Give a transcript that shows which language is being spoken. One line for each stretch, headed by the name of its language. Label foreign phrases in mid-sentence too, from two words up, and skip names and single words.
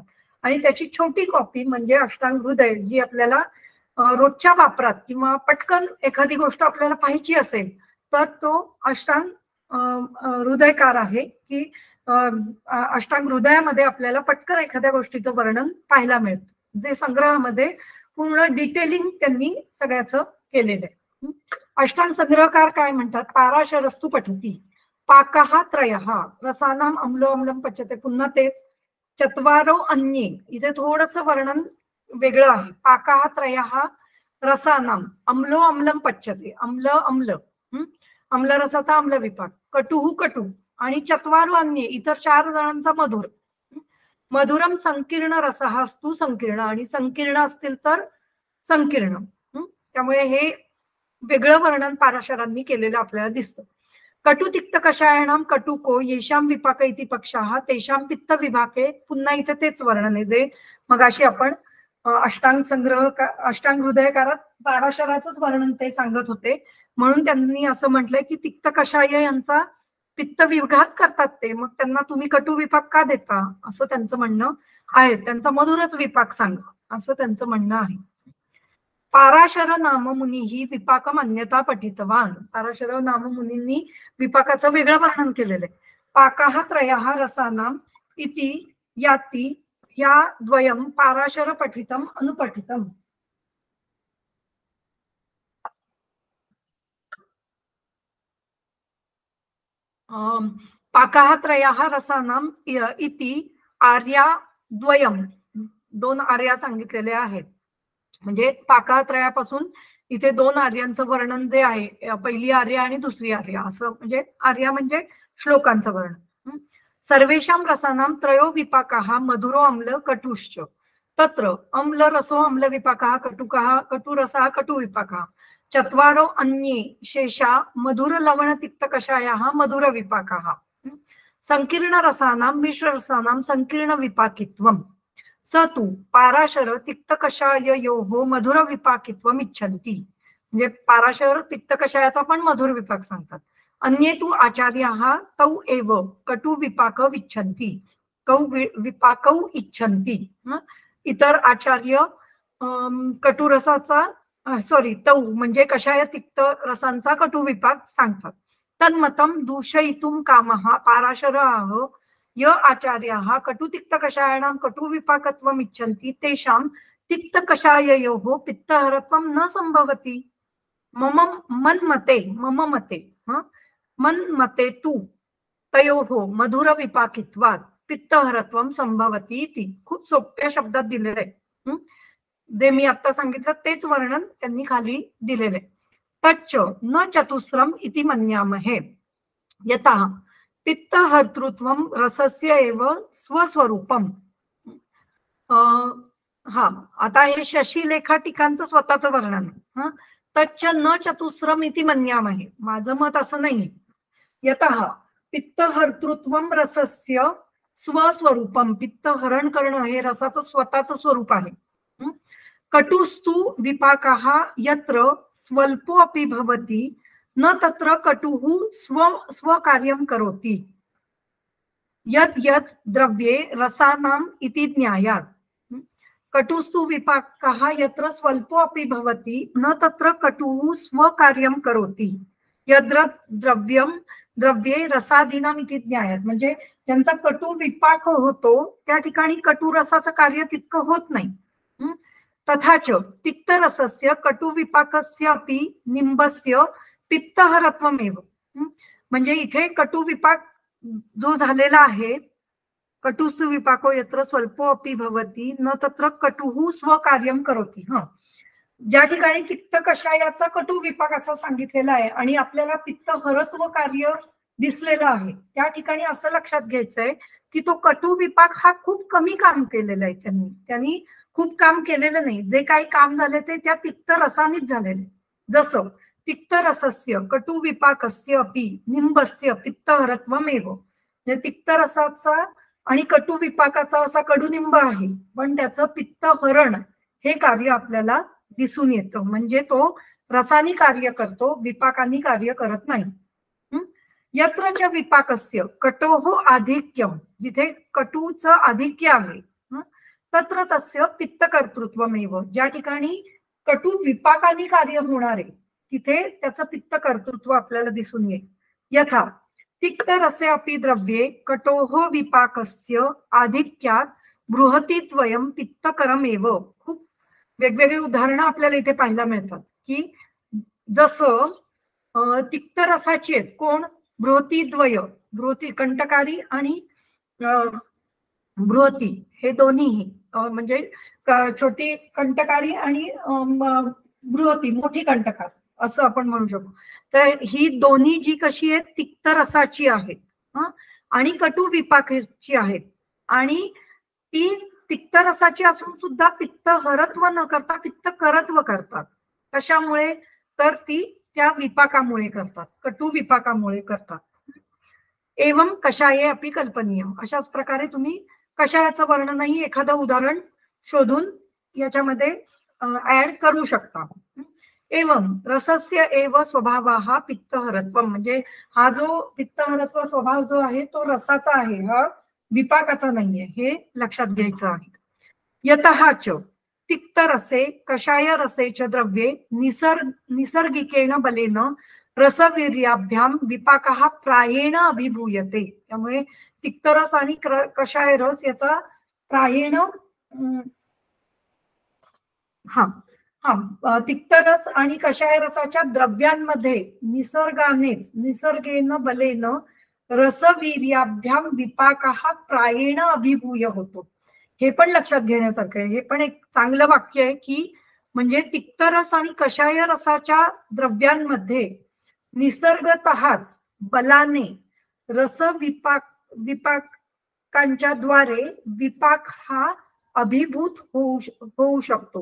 Marathi: आणि त्याची छोटी कॉपी म्हणजे अष्टांग हृदय जी आपल्याला रोजच्या वापरात किंवा पटकन एखादी गोष्ट आपल्याला पाहायची असेल तर तो अष्टांग हृदयकार आहे की अष्टांग हृदयामध्ये आपल्याला पटकन एखाद्या गोष्टीचं वर्णन पाहायला मिळतं जे संग्रहामध्ये पूर्ण डिटेलिंग त्यांनी सगळ्याचं केलेलं आहे. अष्टांग संग्रहकार काय म्हणतात,
Sanskrit: पाराशरस्तु पठती पाकः त्रयः रसानाम अम्लो अम्लम पच्यते,
Marathi: पुन्हा तेच
Sanskrit: चत्वारो अन्ये,
Marathi: इथे थोडंसं वर्णन वेगळं आहे.
Sanskrit: पाकः त्रयः रसानाम अम्लो अम्लम पच्यते,
Marathi: अम्ल अम्ल अम्ल रसाचा अम्ल विपाक, कटुः कटू आणि
Sanskrit: चत्वारो अन्ये
Marathi: इतर 4 जणांचा मधुर. मधुरम संकीर्ण रसः असतो संकीर्ण आणि संकीर्ण असतील तर संकीर्ण. त्यामुळे हे वेगळं वर्णन पाराशरांनी केलेलं आपल्याला दिसतं.
Sanskrit: कटु तिक्त कषायणाम कटुको येशाम विपाक इति पक्षाः तेषाम पित्त विभाके,
Marathi: पुन्हा इथे तेच वर्णन आहे जे मगाशी आपण अष्टांग संग्रह अष्टांग हृदयकारात पाराशराचंच वर्णन ते सांगत होते. म्हणून त्यांनी असं म्हटलंय की तिक्त कषाय यांचा पित्त विघात करतात ते, मग त्यांना तुम्ही कटु विपाक का देता असं त्यांचं म्हणणं आहे. त्यांचा मधुरच विपाक सांगा असं त्यांचं म्हणणं आहे.
Sanskrit: पाराशर नाम मुनी ही विपाकम अन्यथा पठितवान,
Marathi: पाराशर नाम मुनींनी विपाकाचं वेगळं वर्णन केलेलं आहे.
Sanskrit: पाकः त्रयः रसानाम इति याती या द्वयम पाराशर पठितम अनुपठितम. पाकः त्रयः रसानाम इति आर्या द्वयम,
Marathi: 2 आर्या सांगितलेले आहेत. म्हणजे पाकत्रयापासून इथे 2 आर्यांचं वर्णन जे आहे, पहिली आर्या आणि दुसरी आर्या असं, म्हणजे आर्या म्हणजे श्लोकांचं वर्णन.
Sanskrit: सर्वेषां रसानां त्रयो विपाकाः मधुरो अम्ल कटुश्च तत्र अम्ल रसो अम्ल विपाकः कटुकः कटुरसः कटु विपाकः चत्वारो अन्ये शेषा मधुर लवण तिक्त कषायाः मधुर विपाकः संकीर्ण रसानां मिश्र रसानां संकीर्ण विपाकित्वम् स तु पाराशर तिक्त कषाययोः मधुर विपाकित्वम इच्छन्ति.
Marathi: म्हणजे पाराशर तिक्त कषायाचा पण मधुर विपाक सांगतात.
Sanskrit: अन्ये तु आचार्याः तौ एव कटु विपाक विच्छन्ति, कौ विपाकौ इच्छन्ति.
Marathi: इतर आचार्य कटुरसाचा तौ म्हणजे कषाय तिक्त रसांचा कटु विपाक सांगतात.
Sanskrit: तन्मतं दूषयितुं कामः पाराशराः य आचार्याः कटु तिक्त कषायाणां कटु विपाकत्वम् इच्छन्ति तेषां तिक्त कषाययोः पित्तहरत्वं न संभवति. मम मन्मते तु तयोः मधुर विपाकित्वात् पित्तहरत्वं संभवति इति.
Marathi: खूप सोप्या शब्दात दिलेले आहे. जे मी आता सांगितलं तेच वर्णन त्यांनी खाली दिलेले.
Sanskrit: तच्च न चतुस्रम इति मन्यामहे यतः पित्तहर्तृत्वम रसस्य एव स्वस्वरूपम.
Marathi: आता हे शशीलेखा टीकांचं स्वतःचं वर्णन.
Sanskrit: तच्च न चतुस्रम इति मन्यामहे,
Marathi: माझं मत असं नाही.
Sanskrit: यतः पित्तहर्तृत्वम रसस्य स्वस्वरूपम,
Marathi: पित्त हरण करणं हे रसाचं स्वतःचं स्वरूप आहे.
Sanskrit: कटुस्तु विपाकः यत्र स्वल्पो अपि भवति न तत्र कटुः स्वकार्यं करोति. यत् यत् द्रव्ये रसानाम इति ज्ञायात्. कटुस्तु विपाकः यत्र स्वल्पोऽपि भवति न तत्र कटुः स्वकार्यं करोति यद्र द्रव्ये रसादीनाम इति ज्ञायात.
Marathi: म्हणजे त्यांचा कटू विपाक होतो त्या ठिकाणी कटू रसाचं कार्य तितकं होत नाही.
Sanskrit: तथाच तिक्तरसस्य कटू विपाकस्य अपि निंबस्य पित्तहरत्वमेव.
Marathi: म्हणजे इथे कटू विपाक जो झालेला आहे,
Sanskrit: कटुस्तु विपाको यत्र स्वल्पो अपि भवति न तत्र कटुः स्वकार्यं करोति.
Marathi: ज्या ठिकाणी तिक्त कषायाचा कटू विपाक असं सांगितलेला आहे आणि आपल्याला पित्त हरत्व कार्य दिसलेलं आहे, त्या ठिकाणी असं लक्षात घ्यायचंय की तो कटू विपाक हा खूप कमी काम केलेलं आहे. त्यांनी खूप काम केलेलं नाही. जे काही काम झाले ते त्या तिक्त रसानीच झालेले.
Sanskrit: जसं तिक्त रसस्य कटू विपाकस्य अपि निंबस्य पित्तहरत्वमेव.
Marathi: तिक्त रसाचा आणि कटू विपाकाचा असा कडुनिंब आहे, पण त्याचं पित्तहरण हे कार्य आपल्याला दिसून येतं. म्हणजे तो रसानी कार्य करतो, विपाकानी कार्य करत नाही.
Sanskrit: यत्र च विपाकस्य कटोः आधिक्यम,
Marathi: जिथे कटूचं आधिक्य आहे,
Sanskrit: तत्र तस्य पित्तकर्तृत्वमेव.
Marathi: ज्या ठिकाणी कटू विपाकानी कार्य होणार आहे तिथे त्याचं पित्तकर्तृत्व आपल्याला दिसून येईल.
Sanskrit: यथा तिक्तरसे अपि द्रव्ये कटोः विपाकस्य आधिक्यात बृहतीत्वयं पित्तकरमेव.
Marathi: खूप वेगवेगळी उदाहरणं आपल्याला इथे पाहायला मिळतात की जसं तिक्त रसाची आहेत. कोण? बृहतीद्वय, बृहती कंटकारी आणि बृहती हे दोन्हीही, म्हणजे छोटी कंटकारी आणि बृहती मोठी कंटकार असं आपण म्हणू शकतो. तर ही दोन्ही जी कशी आहेत तिक्त रसाची आहेत आणि कटू विपाकाची आहेत, आणि ती तिक्त रसाची असून सुद्धा पित्त हरत्व न करता पित्त करत्व करतात. कशामुळे? तर ती त्या विपाकामुळे करतात, कटू विपाकामुळे करतात.
Sanskrit: एवं कषाये अपि कल्पनीयम.
Marathi: अशाच प्रकारे तुम्ही कषायाचं वर्णनही एखादं उदाहरण शोधून याच्यामध्ये ऍड करू शकता.
Sanskrit: एवं रसस्य एव स्वभावः पित्तहरत्व.
Marathi: म्हणजे हा जो पित्तहरत्व स्वभाव जो आहे तो रसाचा आहे, हा विपाकाचा नाहीये, हे लक्षात घ्यायचं आहे.
Sanskrit: यतः च तिक्तरसे कषाय रसे च द्रव्ये निसर्गिकेण बलेन रसवीर्याभ्याम विपाकः प्रायेण अभिभूयते.
Marathi: त्यामुळे तिक्तरस आणि कषाय रस याचा प्रायेण तिक्तरस आणि कषाय रसाच्या द्रव्यांमध्ये
Sanskrit: निसर्गेन बलेन रसवीर्याभ्याम विपाकः प्रायेण अभिभूय
Marathi: होतो. हे पण लक्षात घेण्यासारखं आहे. हे पण एक चांगलं वाक्य आहे की म्हणजे तिक्तरस आणि कषाय रसाच्या द्रव्यांमध्ये निसर्गतःच बलाने रस विपाकांच्या द्वारे विपाक हा अभिभूत होऊ शकतो.